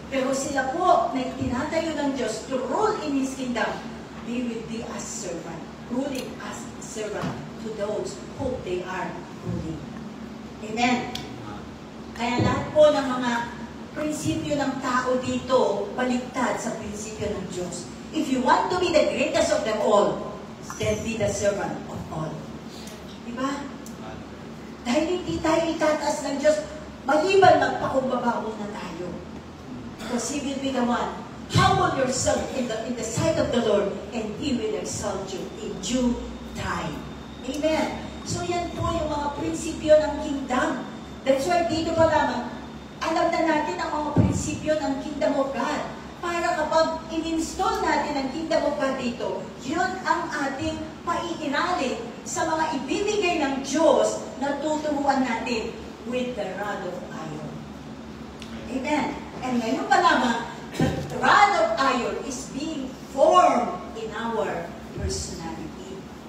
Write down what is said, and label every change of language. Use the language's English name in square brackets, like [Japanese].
[Filipino] Pero sila po, na tinatayo ng Diyos [English] to rule in His kingdom, they will be as servant, ruling as servant to those whom they are ruling. Amen. [Filipino] Kaya lahat po ng mga prinsipyo ng tao dito, baligtad sa prinsipyo ng Diyos. [English] If you want to be the greatest of them all, then be the servant of all. Diba? [Filipino] Dahil hindi tayo itataas ng Diyos, maliban magpakumbaba na tayo. [English] Because He will be the one. Humble yourself in the sight of the Lord, and He will exalt you in due time. [Filipino] Amen. So yan po yung mga prinsipyo ng kingdom. That's why dito pa lamang, alam na natin ang mga prinsipyo ng kingdom of God. Para kapag in-install natin ang kingdom of God dito, yun ang ating paiirali sa mga ibibigay ng Diyos na tuturuan natin [English] with the rod of iron. Amen. And [Filipino] ngayon pa lamang, [English] the rod of iron is being formed in our personality.